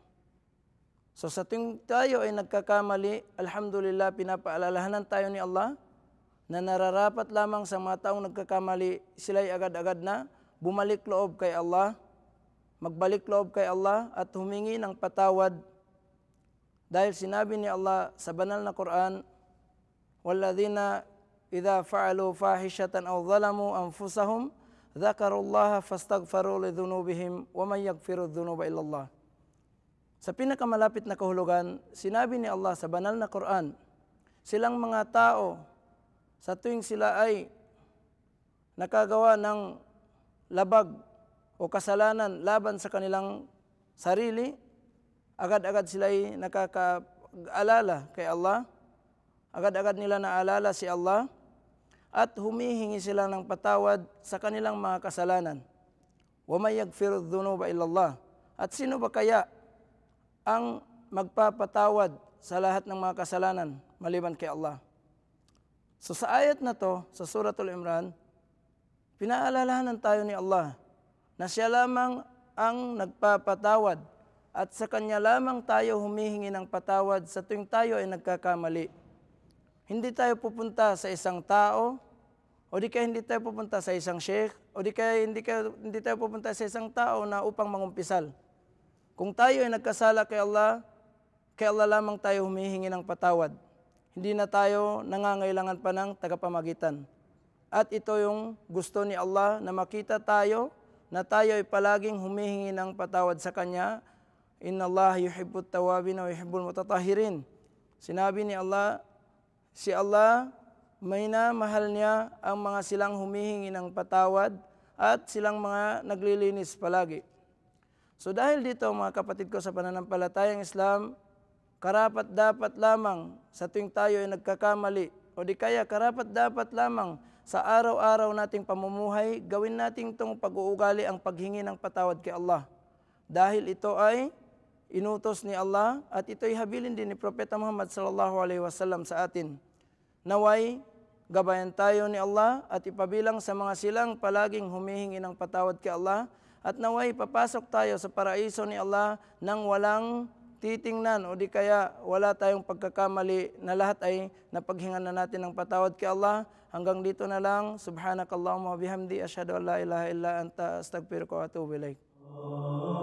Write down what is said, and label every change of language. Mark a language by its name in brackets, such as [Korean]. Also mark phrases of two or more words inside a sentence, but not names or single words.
[Filipino] So sa tuwing tayo ay nagkakamali, alhamdulillah, pinapaalalahanan tayo ni Allah na nararapat lamang sa mga taong nagkakamali, sila'y agad-agad na bumalik loob kay Allah, magbalik loob kay Allah at humingi ng patawad. Dahil sinabi ni Allah sa banal na Quran, [Arabic] والذين إذا فعلوا فاحشة أو ظلموا أنفسهم ذكروا الله فاستغفروا لذنوبهم ومن يغفر الذنوب إلا الله. [Filipino] Sa pinakamalapit na kahulugan, sinabi ni Allah sa banal na Quran, silang mga tao sa tuwing sila ay nakagawa ng labag o kasalanan laban sa kanilang sarili, agad-agad sila ay nakakaalala kay Allah, agad-agad nila naalala si Allah, at humihingi sila ng patawad sa kanilang mga kasalanan. [Arabic] ومن يغفر الذنوب إلا الله. [Filipino] At sino ba kaya ang magpapatawad sa lahat ng mga kasalanan maliban kay Allah? So sa ayat na to, sa Suratul Imran, pinaalalahanan tayo ni Allah na siya lamang ang nagpapatawad at sa kanya lamang tayo humihingi ng patawad sa tuwing tayo ay nagkakamali. Hindi tayo pupunta sa isang tao, o di kaya hindi tayo pupunta sa isang sheikh, o di kaya hindi tayo pupunta sa isang tao na upang mangumpisal. Kung tayo ay nagkasala kay Allah lamang tayo humihingi ng patawad. Hindi na tayo nangangailangan pa ng tagapamagitan. At ito yung gusto ni Allah, na makita tayo na tayo ay palaging humihingi ng patawad sa Kanya. [Arabic] إن الله يحب التوابين ويحب المتطهرين. [Filipino] Sinabi ni Allah, si Allah, may mahal niya ang mga silang humihingi ng patawad at silang mga naglilinis palagi. So dahil dito, mga kapatid ko sa pananampalatayang Islam, karapat dapat lamang sa tuwing tayo ay nagkakamali, o di kaya karapat dapat lamang sa araw-araw nating pamumuhay, gawin natin itong pag-uugali ang paghingi ng patawad kay Allah. Dahil ito ay inutos ni Allah at ito'y habilin din ni Propeta Muhammad [Arabic] صلى الله عليه وسلم [Filipino] sa atin. Naway, gabayan tayo ni Allah at ipabilang sa mga silang palaging humihingi ng patawad kay Allah, at naway papasok tayo sa paraiso ni Allah nang walang titingnan o di kaya wala tayong pagkakamali, na lahat ay napaghingan na natin ng patawad kay Allah. Hanggang dito na lang. [Arabic] سبحانك اللهم وبحمدك أشهد أن لا إله إلا أنت أستغفرك وأتوب إليك.